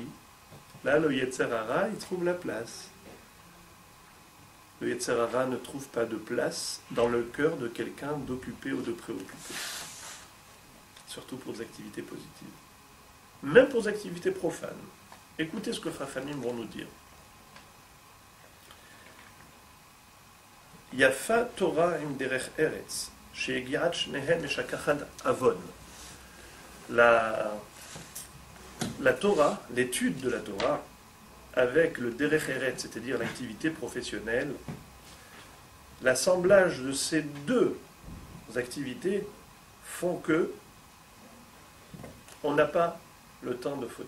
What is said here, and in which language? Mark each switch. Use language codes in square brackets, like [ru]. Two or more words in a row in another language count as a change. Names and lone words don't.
[fr] Là, le [he] יצר הרע, [fr] il trouve la place. Le [he] יצר הרע [fr] ne trouve pas de place dans le cœur de quelqu'un d'occupé ou de préoccupé. Surtout pour des activités positives. Même pour des activités profanes. Écoutez ce que Chachamim vont nous dire. [he] יפה תורה עם דרך ארץ, שיגיעת שניהם משכחת עוון. [fr] La Torah, l'étude de la Torah, avec le [he] דרך ארץ, [fr] c'est-à-dire l'activité professionnelle, l'assemblage de ces deux activités font que on n'a pas le temps de fauter.